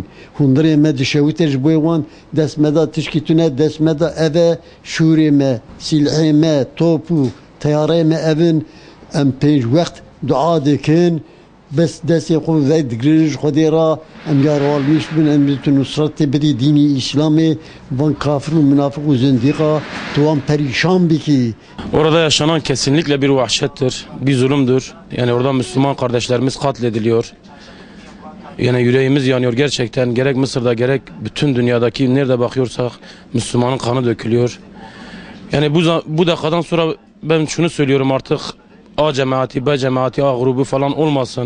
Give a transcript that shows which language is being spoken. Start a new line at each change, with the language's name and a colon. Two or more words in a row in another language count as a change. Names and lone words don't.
Kurdish: Hundirê me dişewite ji bo wan destmeda tişkî tune destmeda eve şûrê me, silhê me, top û teyarê me evin em pênc wext dua dikin. Bes destê xwe ve digirin ji Xwedê ra em yarwalmiş bin em tu nusretê bidî dînî İslamê van kafir û münafık û zindîqa tu wan perîşan bikî.
Turkish: Orada yaşanan kesinlikle bir vahşettir, bir zulümdür. Yani orada Müslüman kardeşlerimiz katlediliyor. Yani yüreğimiz yanıyor gerçekten. Gerek Mısır'da gerek bütün dünyadaki nerede bakıyorsak Müslümanın kanı dökülüyor. Yani bu dakikadan sonra ben şunu söylüyorum, artık A cemaati, B cemaati, A grubu falan olmasın.